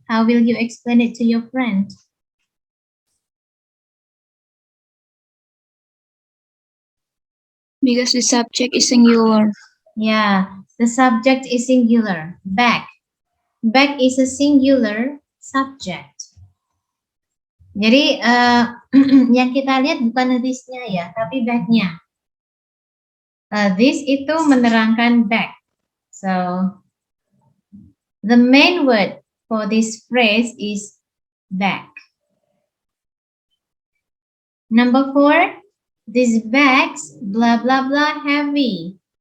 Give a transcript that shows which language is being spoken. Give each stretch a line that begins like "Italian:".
English: How will you explain it to your friend? Because the subject is singular. Yeah, the subject is singular. Bag. Bag is a singular subject.
Indonesian: Jadi yang kita lihat bukan this-nya ya, tapi bag-nya. This itu menerangkan bag.
English: So the main word for this phrase is bag. Number 4, these bags blah blah blah heavy.